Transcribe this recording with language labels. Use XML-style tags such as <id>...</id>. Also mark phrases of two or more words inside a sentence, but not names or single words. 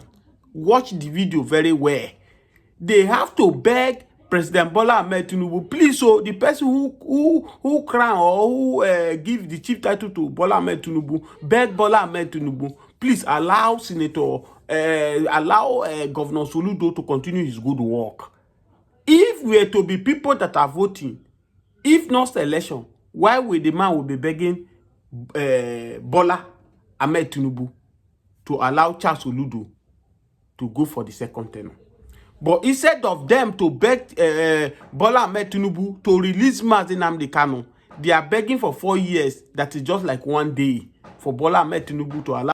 <en>Watch the video very well. They have to beg President Bola Ahmed Tinubu, please, the person who crown or who give the chief title to Bola Ahmed Tinubu, beg Bola Ahmed Tinubu, please allow Senator allow Governor Soludo to continue his good work. If we are to be people that are voting, if not election, why will the man will be begging Bola Ahmed Tinubu to allow Charles Soludo to go for the second term? But instead of them to beg Bola Ahmed Tinubu to release Mazi Nnamdi Kanu, they are begging for 4 years. That is just like 1 day for Bola Ahmed Tinubu to allow</en>